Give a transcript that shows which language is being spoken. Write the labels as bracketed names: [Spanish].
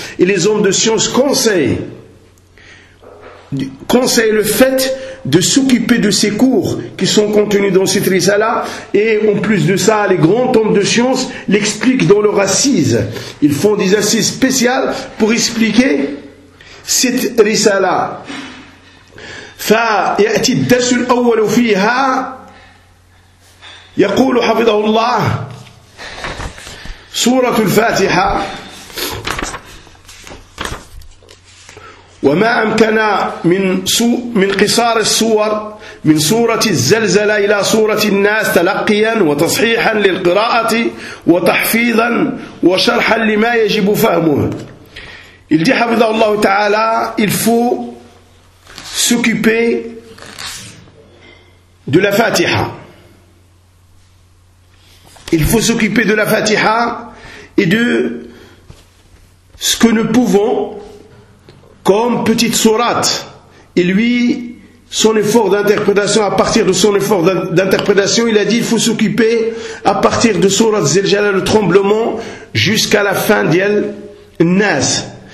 [French] Et les hommes de science conseillent le fait de s'occuper de ces cours qui sont contenus dans cette risala. Et en plus de ça, les grands hommes de science l'expliquent dans leur assise. Ils font des assises spéciales pour expliquer cette risala. [Arabic] فيأتي الدرس الأول فيها يقول حفظه الله سورة الفاتحة وما أمكن من قصار السور من سورة الزلزلة إلى سورة الناس تلقيا وتصحيحا للقراءة وتحفيظا وشرحا لما يجب فهمه الذي حفظه الله تعالى الفو [French] s'occuper de la Fatiha. Il faut s'occuper de la Fatiha et de ce que nous pouvons comme petite sourate. Et lui, son effort d'interprétation, à partir de son effort d'interprétation, il a dit qu'il faut s'occuper à partir de sourat Zilzala, le tremblement, jusqu'à la fin d'Yel Nas.